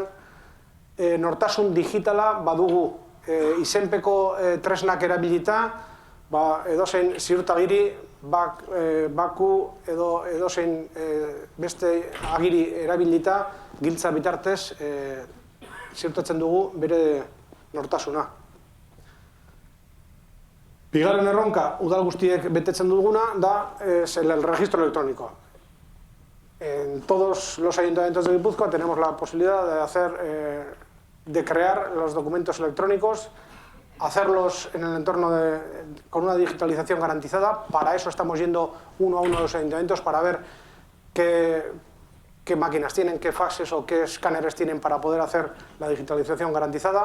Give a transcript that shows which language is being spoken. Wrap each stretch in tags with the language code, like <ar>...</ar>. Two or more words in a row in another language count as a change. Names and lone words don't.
<eu>Nortasun digitala badugu izenpeko tresnak erabilita, edozein ziurtagiri, baku edo edozein beste agiri erabilita giltza bitartez ziurtatzen dugu bere nortasuna. Bigarren erronka udal guztiek betetzen duguna da</eu> <es>el registro electrónico. En todos los ayuntamientos de Guipúzcoa tenemos la posibilidad de crear los documentos electrónicos, hacerlos en el entorno con una digitalización garantizada. Para eso estamos yendo uno a uno a los ayuntamientos para ver qué máquinas tienen, qué faxes o qué escáneres tienen para poder hacer la digitalización garantizada.</es>